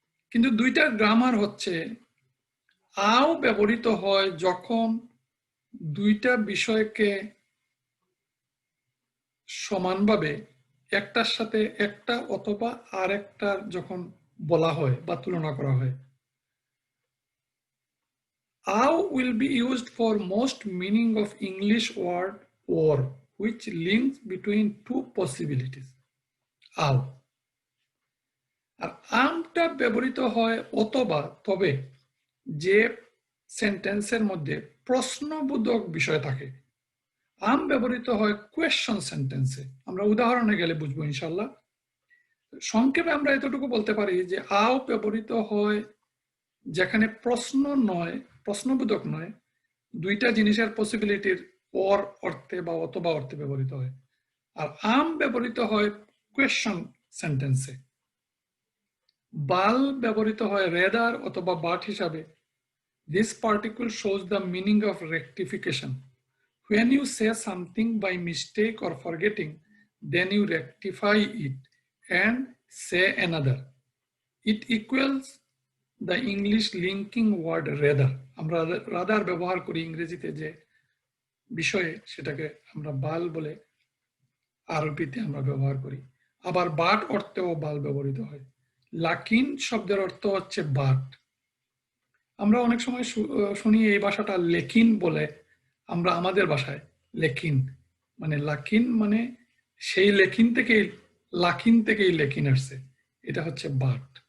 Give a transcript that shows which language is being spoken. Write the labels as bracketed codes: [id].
[bn] কিন্তু দুইটার গ্রামার হচ্ছে আও ব্যবহৃত হয় যখন দুইটা বিষয়কে সমানভাবে একটার সাথে একটা অথবা আরেকটার যখন বলা হয় বা তুলনা করা হয়। [en] আও will be used for most meaning of English word or which links between two possibilities. [ar] আও। [bn] আর আমটা ব্যবহৃত হয় অথবা তবে যে সেন্টেন্সের মধ্যে প্রশ্নবোধক বিষয় থাকে, আম ব্যবহৃত হয় কোয়েশ্চন সেন্টেন্সে। আমরা উদাহরণে গেলে বুঝবো ইনশাল্লাহ। সংক্ষেপে আমরা এতটুকু বলতে পারি যে আও ব্যবহৃত হয় যেখানে প্রশ্ন নয়, প্রশ্নবোধক নয়, দুইটা জিনিসের পসিবিলিটির অর অর্থে বা অথবা অর্থে ব্যবহৃত হয়। আর আম ব্যবহৃত হয় কোয়েশ্চন সেন্টেন্সে। বাল ব্যবহৃত হয় রেদার অথবা বাট হিসাবে। [en] This particle shows the meaning of rectification. When you say something by mistake or forgetting, then you rectify it and say another. It equals the English linking word rather. [bn] আমরা rather ব্যবহার করি ইংরেজিতে যে বিষয়ে, সেটাকে আমরা বাল বলে আরবিতে আমরা ব্যবহার করি। আবার বাট অর্থেও বাল ব্যবহৃত হয়। লাকিন শব্দের অর্থ হচ্ছে বাট। আমরা অনেক সময় শুনি এই ভাষাটা লেকিন বলে, আমরা আমাদের ভাষায় লেকিন মানে লাকিন মানে সেই লেকিন থেকেই লাকিন থেকেই লেকিন আসছে, এটা হচ্ছে বাট।